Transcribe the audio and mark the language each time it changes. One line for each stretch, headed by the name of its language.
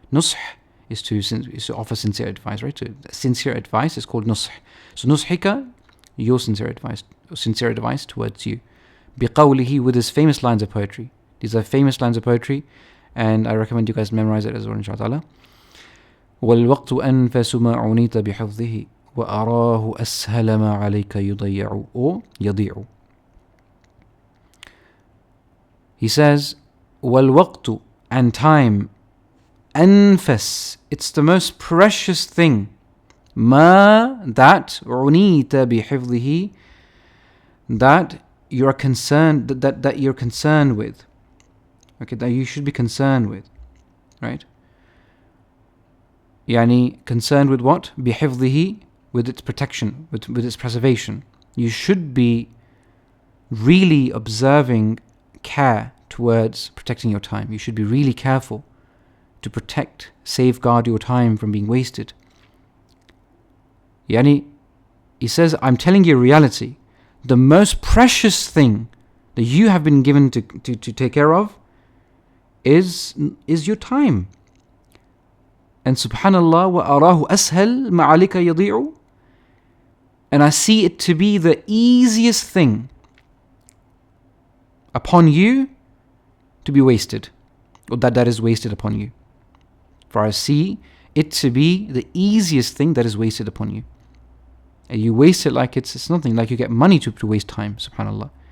English: نصح is to offer sincere advice, right? So sincere advice is called nusх. So nusḥika, your sincere advice towards you. بقوله, with his famous lines of poetry. These are famous lines of poetry, and I recommend you guys memorize it as well, inshallah.
Arabic: والوقت أنفس ما عنيت بحفظه وأراه أسهل ما عليك يضيع or يضيع.
English: He says, والوقت, and time, أنفس, it's the most precious thing, ما, that,
Arabic: عنيت بحفظه,
English: that you are concerned, that you're concerned with, okay, that you should be concerned with, right? Yani concerned with what? بحفظه, with its protection, with its preservation. You should be really observing care towards protecting your time. You should be really careful to protect, safeguard your time from being wasted. Yani, he says, I'm telling you a reality. The most precious thing that you have been given to take care of is your time. And subhanallah,
Arabic: وَأَرَاهُ أَسْهَلْ مَا عَلِكَ يَضِيعُ.
English: And I see it to be the easiest thing upon you to be wasted, or that is wasted upon you. For I see it to be the easiest thing that is wasted upon you. And you waste it like it's nothing, like you get money to waste time, subhanallah.